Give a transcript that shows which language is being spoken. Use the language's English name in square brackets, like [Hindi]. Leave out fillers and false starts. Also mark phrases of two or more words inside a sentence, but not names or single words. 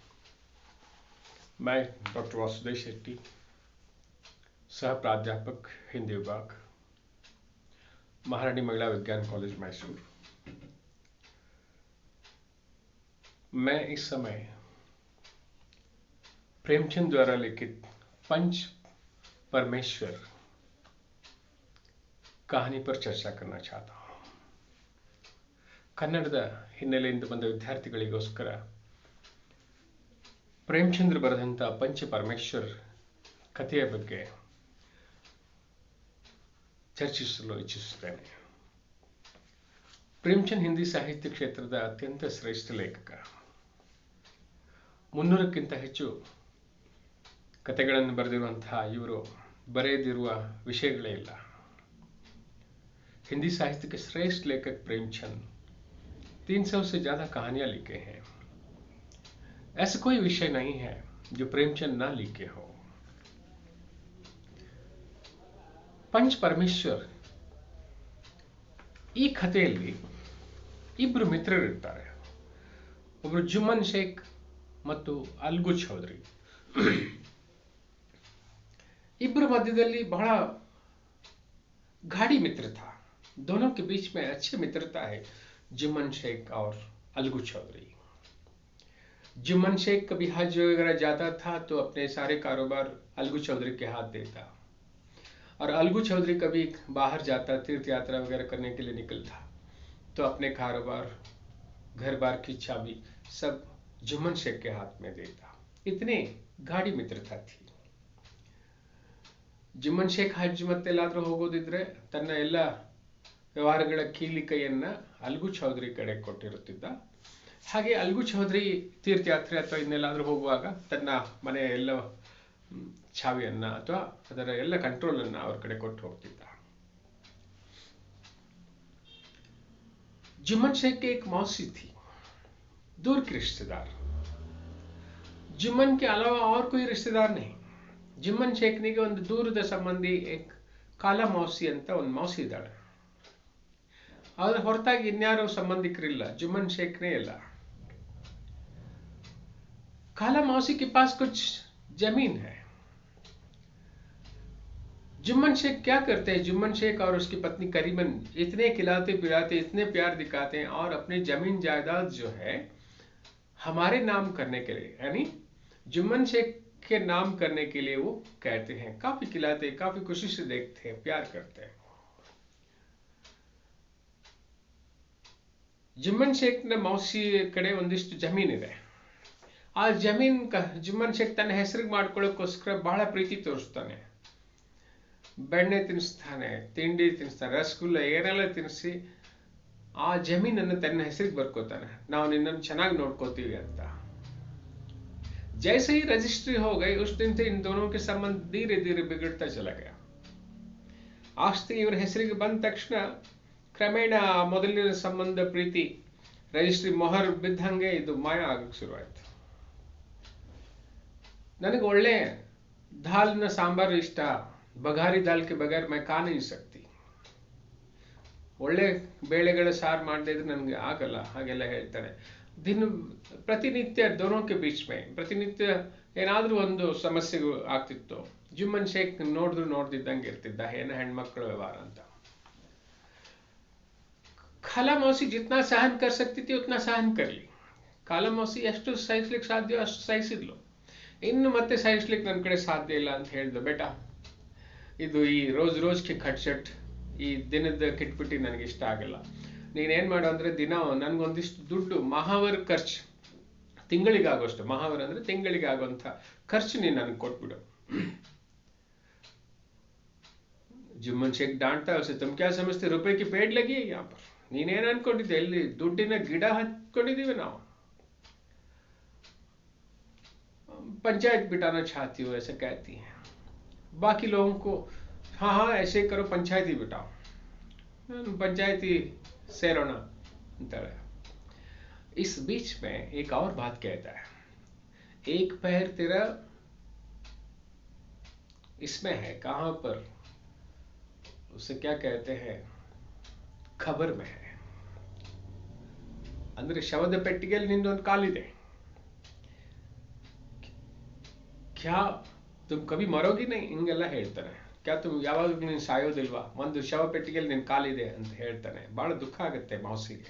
[Hindi] मैं डॉक्टर वासुदेव शेट्टी, सह प्राध्यापक हिंदी विभाग, महारानी महिला विज्ञान कॉलेज मैसूर। मैं इस समय प्रेमचंद द्वारा लिखित पंच परमेश्वर कहानी पर चर्चा करना चाहता हूँ। [Kannada] ಕನ್ನಡದ ಹಿನ್ನೆಲೆಯಿಂದ ಬಂದ ವಿದ್ಯಾರ್ಥಿಗಳಿಗೋಸ್ಕರ ಪ್ರೇಮಚಂದ್ರ ಬರೆದಂಥ ಪಂಚ ಪರಮೇಶ್ವರ್ ಕಥೆಯ ಬಗ್ಗೆ ಚರ್ಚಿಸಲು ಇಚ್ಛಿಸುತ್ತೇನೆ. ಪ್ರೇಮಚಂದ್ ಹಿಂದಿ ಸಾಹಿತ್ಯ ಕ್ಷೇತ್ರದ ಅತ್ಯಂತ ಶ್ರೇಷ್ಠ ಲೇಖಕ. 300ಕ್ಕಿಂತ ಹೆಚ್ಚು ಕಥೆಗಳನ್ನು ಬರೆದಿರುವಂತಹ ಇವರು ಬರೆಯದಿರುವ ವಿಷಯಗಳೇ ಇಲ್ಲ. [Hindi] हिंदी साहित्य के श्रेष्ठ लेखक प्रेमचंद 300 से ज्यादा कहानियां लिखे हैं. ऐसा कोई विषय नहीं है जो प्रेमचंद ना लिखे हो. [Kannada] पंच परमेश्वर ಈ ಕಥೆಯಲ್ಲಿ ಇಬ್ಬರು ಮಿತ್ರರಿರ್ತಾರೆ. ಒಬ್ಬರು ಜುಮ್ಮನ್ ಶೇಖ್ ಮತ್ತು ಅಲ್ಗು ಚೌಧರಿ. ಇಬ್ಬರ ಮಧ್ಯದಲ್ಲಿ ಬಹಳ [Hindi] गाढ़ी मित्रता, दोनों के बीच में अच्छी मित्रता है. जुम्मन शेख और अलगू चौधरी. जुम्मन शेख कभी हज वगैरह जाता था तो अपने सारे कारोबार अलगू चौधरी के हाथ देता, और अलगू चौधरी कभी बाहर जाता, तीर्थ यात्रा वगैरह करने के लिए निकलता, तो अपने कारोबार, घर बार की चाबी सब जुम्मन शेख के हाथ में देता. इतनी गाढ़ी मित्रता थी. [Kannada] ಜುಮ್ಮನ್ ಶೇಖ್ ಹಜ್ ಮತ್ತೆಲ್ಲಾದ್ರೂ ಹೋಗೋದಿದ್ರೆ ತನ್ನ ಎಲ್ಲ ವ್ಯವಹಾರಗಳ ಕೀಲಿ ಕೈಯನ್ನ ಅಲ್ಗು ಚೌಧರಿ ಕಡೆ ಕೊಟ್ಟಿರುತ್ತಿದ್ದ. ಹಾಗೆ ಅಲ್ಗು ಚೌಧರಿ ತೀರ್ಥಯಾತ್ರೆ ಅಥವಾ ಇನ್ನೆಲ್ಲಾದ್ರೂ ಹೋಗುವಾಗ ತನ್ನ ಮನೆಯ ಎಲ್ಲ ಚಾವಿಯನ್ನ ಅಥವಾ ಅದರ ಎಲ್ಲ ಕಂಟ್ರೋಲ್ ಅನ್ನ ಅವ್ರ ಕಡೆ ಕೊಟ್ಟು ಹೋಗ್ತಿದ್ದ. [Hindi] जुम्मन शेख की एक मौसी थी, दूर की रिश्तेदार. जुम्मन के अलावा और कोई रिश्तेदार नहीं. [Kannada] ಜುಮ್ಮನ್ ಶೇಖ್ನಿಗೆ ಒಂದು ದೂರದ ಸಂಬಂಧಿ ಕಾಲಾ ಮೌಸಿ ಅಂತ ಒಂದು ಮೌಸಿ ಇದ್ದಾಳೆ. ಅದರ ಹೊರತಾಗಿ ಇನ್ಯಾರೋ ಸಂಬಂಧಿಕರಿಲ್ಲ, ಜುಮ್ಮನ್ ಶೇಖ್ನೇ ಇಲ್ಲ. [Hindi] काला मौसी के पास कुछ जमीन है. जुम्मन शेख क्या करते हैं, जुम्मन शेख और उसकी पत्नी करीमन इतने खिलाते पिलाते, इतने प्यार दिखाते हैं, और अपनी जमीन जायदाद जो है हमारे नाम करने के लिए, यानी जुम्मन शेख के नाम करने के लिए वो कहते हैं. काफी खिलाते, काफी खुशी से देखते हैं, प्यार करते हैं. [Kannada] ಜುಮ್ಮನ್ ಶೇಖ್ನ ಮೌಸಿ ಕಡೆ ಒಂದಿಷ್ಟು ಜಮೀನಿದೆ. ಆ ಜಮೀನ್ ಜುಮ್ಮನ್ ಶೇಖ್ ತನ್ನ ಹೆಸರಿಗೆ ಮಾಡ್ಕೊಳ್ಳೋಕ್ಕೋಸ್ಕರ ಬಹಳ ಪ್ರೀತಿ ತೋರಿಸ್ತಾನೆ. ಬೆಣ್ಣೆ ತಿನ್ನಿಸ್ತಾನೆ, ತಿಂಡಿ ತಿನ್ನಿಸ್ತಾನೆ, ರಸಗುಲ್ಲ ಏನೆಲ್ಲ ತಿನ್ನಿಸಿ ಆ ಜಮೀನನ್ನು ತನ್ನ ಹೆಸರಿಗೆ ಬರ್ಕೋತಾನೆ. ನಾವು ನಿನ್ನನ್ನು ಚೆನ್ನಾಗಿ ನೋಡ್ಕೋತೀವಿ ಅಂತ. [Hindi] जैसे ही रजिस्ट्री हो गई उस दिन से इन दोनों के संबंध धीरे धीरे बिगड़ता चला गया. [Kannada] ಆಸ್ತಿ ಇವರ ಹೆಸರಿಗೆ ಬಂದ ತಕ್ಷಣ ಕ್ರಮೇಣ ಮೊದಲಿನ ಸಂಬಂಧ, ಪ್ರೀತಿ, ರಿಜಿಸ್ಟ್ರಿ ಮೊಹರ್ ಬಿದ್ದಂಗೆ ಇದು ಮಾಯ ಆಗಕ್ಕೆ ಶುರುವಾಯ್ತು. ನನಗೆ ಒಳ್ಳೆ ದಾಲ್ನ ಸಾಂಬಾರು ಇಷ್ಟ, [Hindi] बघारी दाल के बगैर मैं खा नहीं सकती. [Kannada] ಒಳ್ಳೆ ಬೇಳೆಗಳ ಸಾರು ಮಾಡದೇ ಇದ್ರೆ ನನಗೆ ಆಗಲ್ಲ, ಹಾಗೆಲ್ಲ ಹೇಳ್ತಾನೆ. ಪ್ರತಿನಿತ್ಯ [Hindi] दोनों के बीच में [Kannada] ಪ್ರತಿನಿತ್ಯ ಏನಾದ್ರೂ ಒಂದು ಸಮಸ್ಯೆ ಆಗ್ತಿತ್ತು. ಜುಮ್ಮನ್ ಶೇಖ್ ನೋಡ್ದಿದ್ದಂಗೆ ಇರ್ತಿದ್ದ, ಏನು ಹೆಣ್ಮಕ್ಳ ವ್ಯವಹಾರ ಅಂತ. खाला मौसी जितना सहन कर सकती थी उतना सहन कर ली. ಕಾಲಾ ಮೌಸಿ ಎಷ್ಟು ಸಹಿಸ್ಲಿಕ್ಕೆ ಸಾಧ್ಯ ಅಷ್ಟು ಸಹಿಸಿದ್ಲು. ಇನ್ನು ಮತ್ತೆ ಸಹಿಸ್ಲಿಕ್ಕೆ ನನ್ನ ಕಡೆ ಸಾಧ್ಯ ಇಲ್ಲ ಅಂತ ಹೇಳಿದ್ಲು. ಬೇಟ, ಇದು ಈ ರೋಜ್ಗೆ ಖಟ್ಚಟ್, ಈ ದಿನದ ಕಿಟ್ಪಿಟಿ ನನಗೆ ಇಷ್ಟ ಆಗಲ್ಲ. ನೀನೇನ್ ಮಾಡು ಅಂದ್ರೆ ದಿನ ನನ್ಗೊಂದಿಷ್ಟು ದುಡ್ಡು ಮಹಾವರ್ ಖರ್ಚು, ತಿಂಗಳಿಗಾಗೋಷ್ಟು, ಮಹಾವರ್ ಅಂದ್ರೆ ತಿಂಗಳಿಗೆ ಆಗುವಂತ ಖರ್ಚು ನೀನು ನನಗೆ ಕೊಟ್ಬಿಡು. [Hindi] ಜುಮ್ಮನ್ ಶೇಖ್ डांटता उसे, तुम क्या समझते रुपए की पेड़ लगी है यहाँ पर. [Kannada] ನೀನೇನ್ ಅನ್ಕೊಂಡಿದ್ದೆ, ಎಲ್ಲಿ ದುಡ್ಡಿನ ಗಿಡ ಹಚ್ಕೊಂಡಿದೀವಿ ನಾವು. [Hindi] पंचायत बिठाना चाहती हो ऐसा कहती है. बाकी लोगों को हाँ हाँ ऐसे करो, पंचायत ही बिठाओ, पंचायती [Kannada] ಸೇರೋಣ ಅಂತ. [Hindi] इस बीच में एक और बात कहता है, एक पैर तेरा इसमें है, कहां पर, उसे क्या कहते हैं, खबर में है. [Kannada] ಅಂದ್ರೆ ಶವದ ಪೆಟ್ಟಿಗೆಯಲ್ಲಿ ನಿಂದೊಂದು ಕಾಲಿದೆ. [Hindi] क्या तुम कभी मरोगी नहीं, [Kannada] ಹಿಂಗೆಲ್ಲ ಹೇಳ್ತಾನೆ. [Hindi] क्या तुम [Kannada] ಯಾವಾಗಲೂ ನೀನು ಸಾಯೋದಿಲ್ವಾ, ಒಂದು ಶವ ಪೆಟ್ಟಿಗೆಯಲ್ಲಿ ನಿನ್ನ ಕಾಲಿದೆ ಅಂತ ಹೇಳ್ತಾನೆ. ಬಹಳ ದುಃಖ ಆಗುತ್ತೆ ಮೌಸಿಗೆ.